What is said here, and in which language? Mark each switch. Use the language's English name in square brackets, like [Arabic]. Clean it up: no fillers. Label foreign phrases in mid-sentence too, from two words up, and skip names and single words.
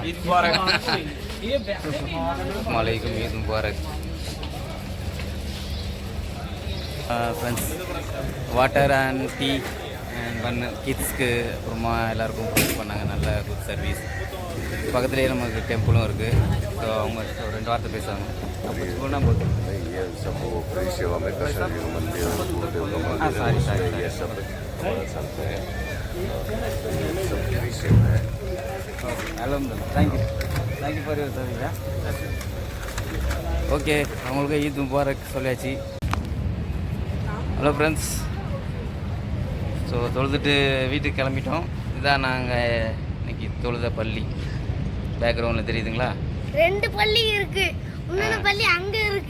[Tamil] மலைக்கும் [Arabic] عيد مبارك. [Tamil] ஃப்ரெண்ட்ஸ், [English] water and tea and bun kids [Tamil] அப்புறமா எல்லாருக்கும் ப்ரொவைட் பண்ணாங்க. நல்ல [English] good service. [Tamil] பக்கத்துலேயே நமக்கு டெம்பிளும் இருக்குது. ஸோ அவங்க 2 வார்த்தை பேசுவாங்க. [Hindi] ये सब वो फ्री सेवा में कशा मंदिर गुरुदेव का मंदिर है, ये सब हमारा चलते हैं। ये सब फ्री सेवा है। [English] thank you for your service. [Tamil] ஓகே, அவங்களுக்கு [Arabic] عيد مبارك [Tamil] சொல்லியாச்சு. [English] hello friends, [Tamil] ஸோ தொழுதுட்டு வீட்டுக்கு கிளம்பிட்டோம். இதுதான் நாங்கள் இன்னைக்கு தொழுத பள்ளி. பேக்ரவுண்டில் தெரியுதுங்களா? 2 பள்ளி இருக்கு, இன்னொரு பள்ளி அங்கே இருக்கு.